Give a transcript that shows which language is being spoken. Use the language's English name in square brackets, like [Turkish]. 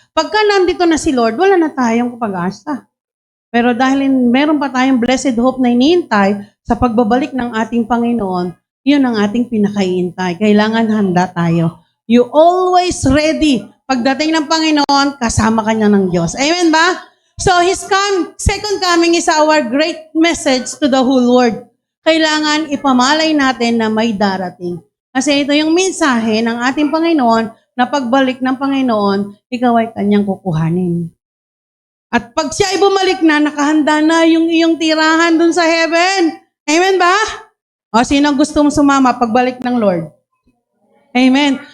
[Filipino] Pagka nandito na si Lord, wala na tayong pag-asa. Pero dahil meron pa tayong blessed hope na inihintay sa pagbabalik ng ating Panginoon, yun ang ating pinakaihintay. Kailangan handa tayo. [English] You always ready. [Filipino] Pagdating ng Panginoon, kasama ka niya ng Diyos. Amen ba? [English] So, His second coming is our great message to the whole world. [Filipino] Kailangan ipamalay natin na may darating. Kasi ito yung mensahe ng ating Panginoon na pagbalik ng Panginoon, ikaw ay kanyang kukuhanin. At pag siya ay bumalik na, nakahanda na yung iyong tirahan dun sa heaven. Amen ba? O, sino gusto mong sumama pagbalik ng Lord? Amen.